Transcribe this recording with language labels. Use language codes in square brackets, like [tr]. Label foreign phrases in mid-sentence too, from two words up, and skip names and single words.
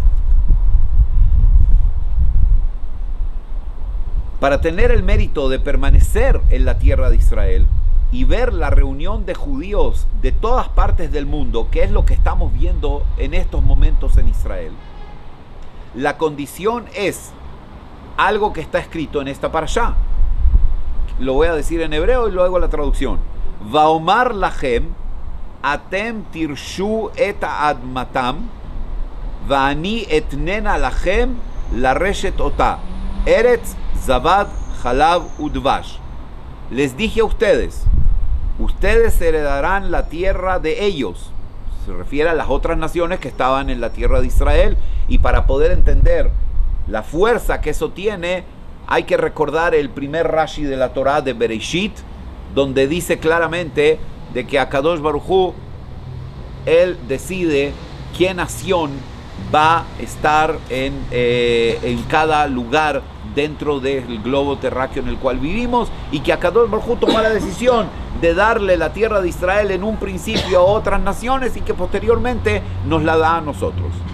[es] Para tener el mérito de permanecer en la tierra de Israel y ver la reunión de judíos de todas partes del mundo, que es lo que estamos viendo en estos momentos en Israel, la condición es algo que está escrito en esta parashá. Lo voy a decir en hebreo y luego la traducción. [he] ואמר לכם אתם תירשו את אדמתם ואני אתננה לכם לרשת אתה ארץ זבת חלב ודבש. [es] Les dije a ustedes, ustedes heredarán la tierra de ellos. Se refiere a las otras naciones que estaban en la tierra de Israel. Y para poder entender la fuerza que eso tiene, hay que recordar el primer Rashi de la Torá de Bereshit, donde dice claramente de que Akadosh Baruj Hu, él decide qué nación va a estar en cada lugar dentro del globo terráqueo en el cual vivimos, y que Akadosh Baruj Hu toma la decisión de darle la tierra de Israel en un principio a otras naciones y que posteriormente nos la da a nosotros.